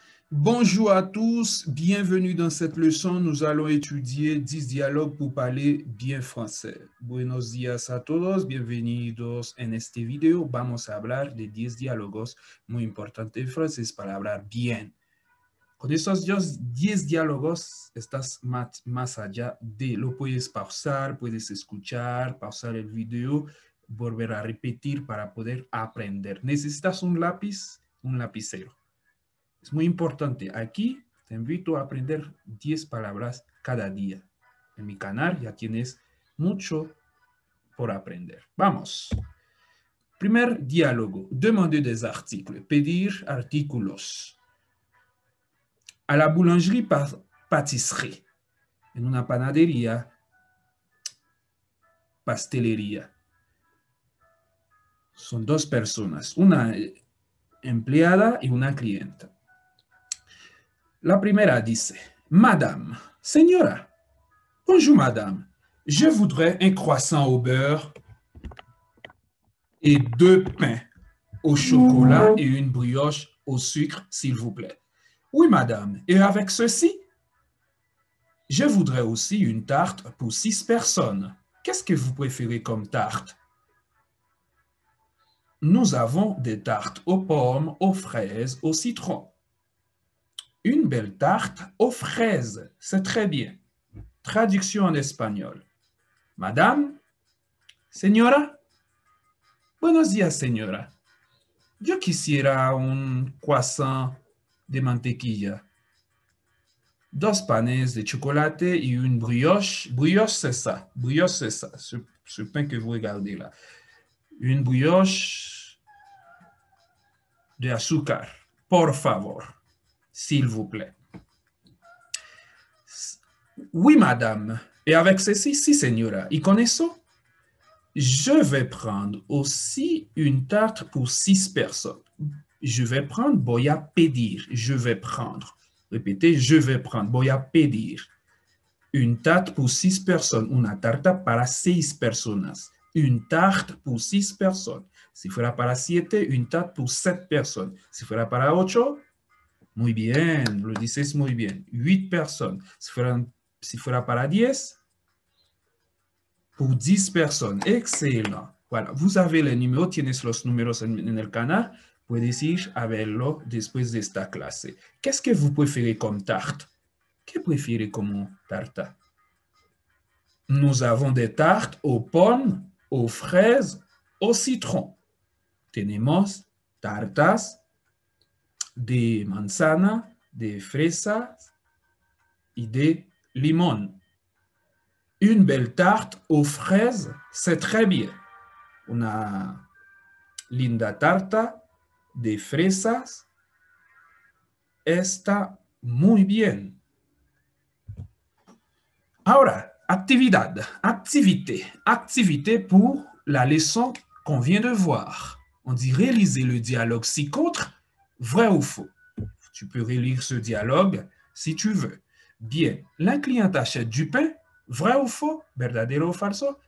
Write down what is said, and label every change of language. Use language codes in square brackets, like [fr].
[fr] Bonjour à tous, bienvenue dans cette leçon. Nous allons étudier 10 dialogues pour parler bien français. [es] Buenos días a todos, bienvenidos en este video. Vamos a hablar de 10 diálogos muy importantes en francés para hablar bien. Con estos 10 diálogos estás más allá de lo puedes pausar, puedes escuchar, pausar el video, volver a repetir para poder aprender. ¿Necesitas un lápiz? Un lapicero. Es muy importante. Aquí te invito a aprender 10 palabras cada día. En mi canal ya tienes mucho por aprender. Vamos. Primer diálogo. [fr] Demander des articles. [es] Pedir artículos. [fr] A la boulangerie pâtisserie. [es] En una panadería, pastelería. Son dos personas. Una empleada y una clienta. La primera dice, [fr] Madame, señora, bonjour madame, je voudrais un croissant au beurre et 2 pains au chocolat et une brioche au sucre, s'il vous plaît. Oui madame, et avec ceci? Je voudrais aussi une tarte pour 6 personnes. Qu'est-ce que vous préférez comme tarte? Nous avons des tartes aux pommes, aux fraises, au citron. Une belle tarte aux fraises, c'est très bien. Traduction en espagnol. [es] Madame, señora, buenos días, señora. Yo quisiera un croissant de mantequilla, 2 panes de chocolate y une brioche. [fr] Brioche, c'est ça. Brioche, c'est ça. Ce pain que vous regardez là. [es] Une brioche de azúcar, por favor. [fr] S'il vous plaît. Oui, madame. Et avec ceci, [es] si, señora. Y con eso, [fr] je vais prendre aussi une tarte pour 6 personnes. Je vais prendre, [es] voy a pedir. [fr] Je vais prendre. Répétez, je vais prendre, voy a pedir. Une tarte pour 6 personnes. [es] Una tarta para 6 personas. [fr] Une tarte pour 6 personnes. [es] Si fuera para 7, [fr] une tarte pour 7 personnes. [es] Si fuera para 8, muy bien, lo dices muy bien. 8 personnes. Si fuera para 10, [fr] pour 10 personnes. Excellent. Voilà, vous avez les numéros, [es] tienes los números en el canal. Puedes ir a verlo después de esta clase. [fr] Qu'est-ce que vous préférez comme tarte? [es] ¿Qué prefiere como tarta? [fr] Nous avons des tartes aux pommes, aux fraises, au citron. [es] Tenemos tartas de manzana, de fresas y de limón. [fr] Une belle tarte aux fraises, c'est très bien. [es] Una linda tarta de fresas está muy bien. Ahora, actividad, [fr] activité pour la leçon qu'on vient de voir. On dit réaliser le dialogue ci-contre, vrai ou faux. Tu peux relire ce dialogue si tu veux. Bien, la cliente achète du pain, vrai ou faux, [es] verdadero o falso.